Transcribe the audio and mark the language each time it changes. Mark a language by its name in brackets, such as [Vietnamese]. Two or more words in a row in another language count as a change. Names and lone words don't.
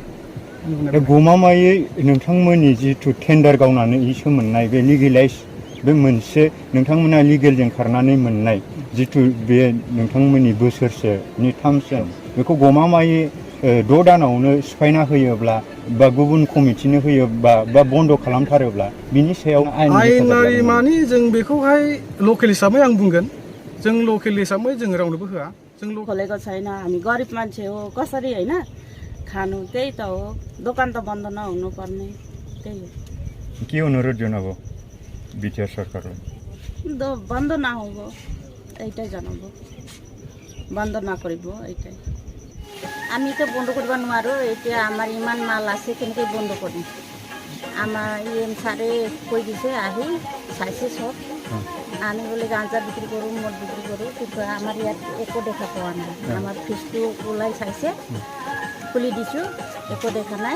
[Bodo] गमामायै नोंथांमोननि जिथु टेन्डार गावनानै इसु मोननाय बे लिगेलाइज, बे मोनसे नोंथांमोना लिगेलजों खारनानै मोननाय जिथु बे नोंथांमोननि बोसोरसेनि टार्मसन, बेखौ गमामायै 6 दानावनो सिफायना होयोब्ला बा गुबुन कमिटिनो होयोबा बा बन्द' खालामथारोब्ला बिनि सायाव आयेनारि मानि जों बेखौहाय लकेल हिसाबै आं बुंगोन, जों लकेल हिसाबै जों रावनोबो होआ। जों [Nepali] खोलेको छैन, हामी गरिब मान्छे हो, कसरी होइन खानु, त्यही त हो। दोकान त बन्द नहुनु पर्ने, त्यही हो। के अनुरोध जनाबो बिटिआर सरकारलाई? [Assamese] বন্ধ না হবো, এইটাই জানাবো। বন্ধ না করিব, এইটাই। আমি তো বন্ধ করব নোৱাৰো, এতিয়া আমাৰ ইমান মাল আছে, কেনেকৈ বন্ধ কৰিম? আমাৰ EM ছাৰে কৈ দিছে, আহি চাইছে চব। আমি বোলে গাঁজা বিক্ৰী কৰোঁ, মদ বিক্ৰী কৰোঁ, কিন্তু আমাৰ ইয়াত একো দেখা পোৱা নাই। আমাৰ ফিজটো ওলাই চাইছে, খুলি দিছোঁ, একো দেখা নাই।